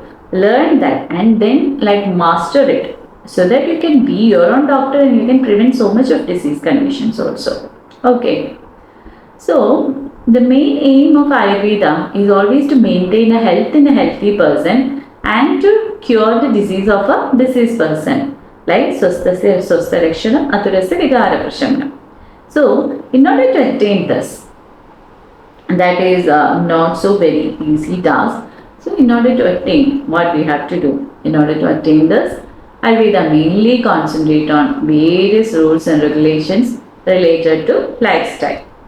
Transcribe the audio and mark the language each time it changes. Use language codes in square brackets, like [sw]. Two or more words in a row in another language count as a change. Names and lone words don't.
[en] Learn that, and then master it, so that you can be your own doctor and you can prevent so much of disease conditions also. Okay. So the main aim of Ayurveda is always to maintain a health in a healthy person and to cure the disease of a diseased person. [sa] Like स्वस्थस्य स्वास्थ्यरक्षणम् आतुरस्य विकार प्रशमनम्. [en] So in order to attain this, that is not so very easy task. So in order to attain, what we have to do? In order to attain this, Ayurveda mainly concentrate on various rules and regulations related to lifestyle.